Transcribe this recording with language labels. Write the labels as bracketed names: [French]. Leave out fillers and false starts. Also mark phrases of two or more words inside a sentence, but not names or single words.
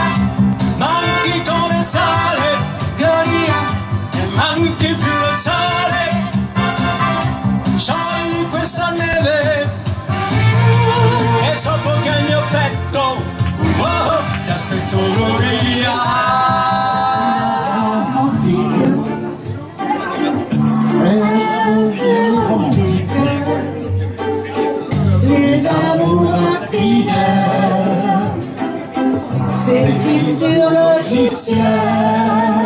[Italian] manchi come il sale, Gloria, e manchi più il sale. Sciogli questa neve e soffoca il mio petto. Oh, ti aspetto Gloria. [French] Romantique. Les amours infidèles s'écrivent sur le logiciel